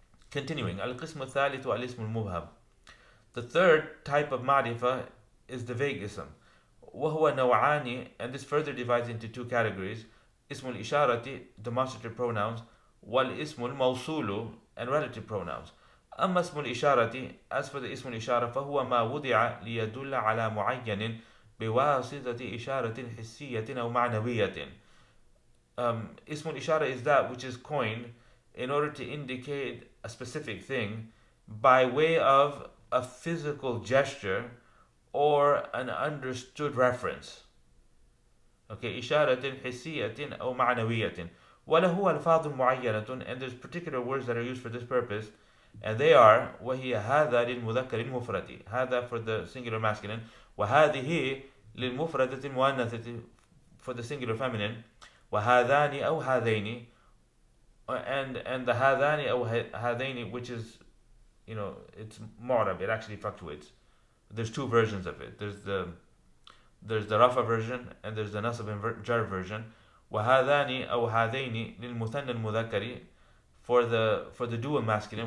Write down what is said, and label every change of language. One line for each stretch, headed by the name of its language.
English: Continuing,
Arabic: al-qism al-thalith al-ism al-mubham.
English: The third type of ma'rifah is the vague ism.
Arabic: وهو نوعان,
English: and this further divides into two categories.
Arabic: اسم الإشارة,
English: demonstrative pronouns,
Arabic: والاسم الموصول,
English: and relative pronouns.
Arabic: أما اسم الإشارة,
English: as for the
Arabic: اسم الإشارة, فهو ما وضع ليدل على معين بواسطة إشارة حسية أو معنوية.
English: اسم الإشارة is that which is coined in order to indicate a specific thing by way of a physical gesture or an understood reference.
Arabic: Okay, إشارة حسية أو معنوية. وله ألفاظ معينة,
English: and there's particular words that are used for this purpose, and they are
Arabic: وهي هذا للمذكر المفرد,
English: هذا for the singular masculine,
Arabic: وهذه للمفردة المؤنثة
English: for the singular feminine,
Arabic: وهذان أو هذين,
English: and the
Arabic: هذان أو هذين,
English: which is, it's معرب, it actually fluctuates. There's two versions of it. There's the Rafa version and there's the Nasab and Jar version.
Arabic: وهذان أو هذين للمثنى المذكر
English: for the dual masculine.